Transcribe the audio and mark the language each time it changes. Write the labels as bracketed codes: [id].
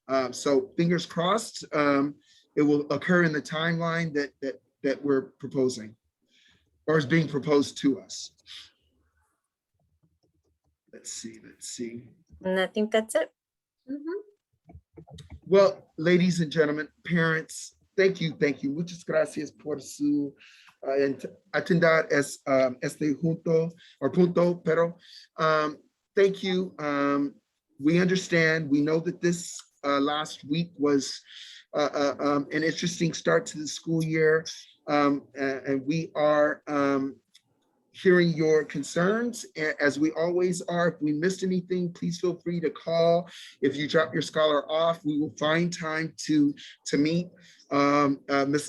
[en] So fingers crossed, it will occur in the timeline that we're proposing, or is being proposed to us. Let's see. And I think that's it. Well, ladies and gentlemen, parents, thank you. [es] Muchas gracias por su atender este punto, pero [en] thank you. We understand, we know that this last week was an interesting start to the school year. And we are hearing your concerns, as we always are. If we missed anything, please feel free to call. If you drop your scholar off, we will find time to meet. Ms.